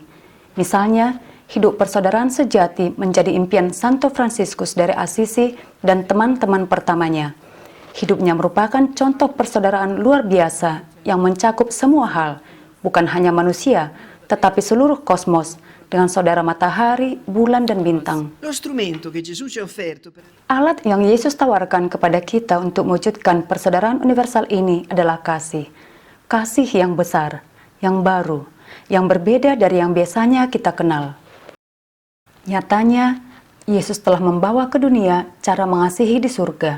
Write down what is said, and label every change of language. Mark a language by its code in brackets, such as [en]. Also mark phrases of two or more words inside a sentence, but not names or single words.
[id] Misalnya, hidup persaudaraan sejati menjadi impian Santo Fransiskus dari Assisi dan teman-teman pertamanya. Hidupnya merupakan contoh persaudaraan luar biasa yang mencakup semua hal, bukan hanya manusia, tetapi seluruh kosmos, dengan saudara matahari, bulan, dan bintang. [it] lo strumento che Gesù ci ha offerto per [id] Alat yang Yesus tawarkan kepada kita untuk mewujudkan persaudaraan universal ini adalah kasih. Kasih yang besar, yang baru, yang berbeda dari yang biasanya kita kenal. Nyatanya, Yesus telah membawa ke dunia cara mengasihi di surga.